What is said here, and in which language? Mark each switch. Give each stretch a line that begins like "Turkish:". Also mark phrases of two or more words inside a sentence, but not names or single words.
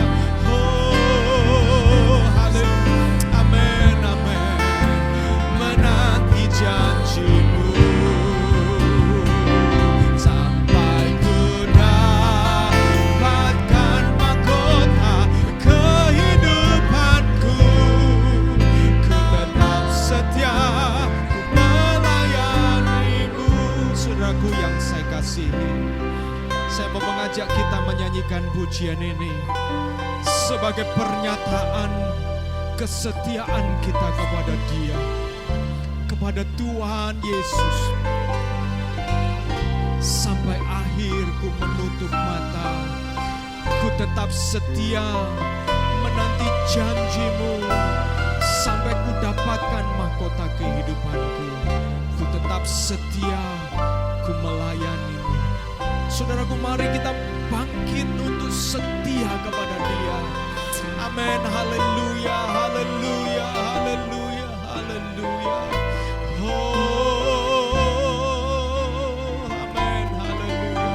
Indonesian: Oh, haleluya, amin, amin. Menanti janjimu sampai ku dapatkan mahkota kehidupanku, ku tetap setia, ku melayanimu. Saudaraku yang saya kasihi, saya mau mengajak kita menyanyikan pujian ini sebagai pernyataan kesetiaan kita kepada Dia, kepada Tuhan Yesus. Sampai akhir ku menutup mata, ku tetap setia menanti janjimu sampai ku dapatkan mahkota kehidupanku, ku tetap setia, ku melayanimu. Saudaraku, mari kita bangkit untuk setia kepada Dia. Amin, haleluya, haleluya, haleluya, haleluya. Oh, amin, haleluya.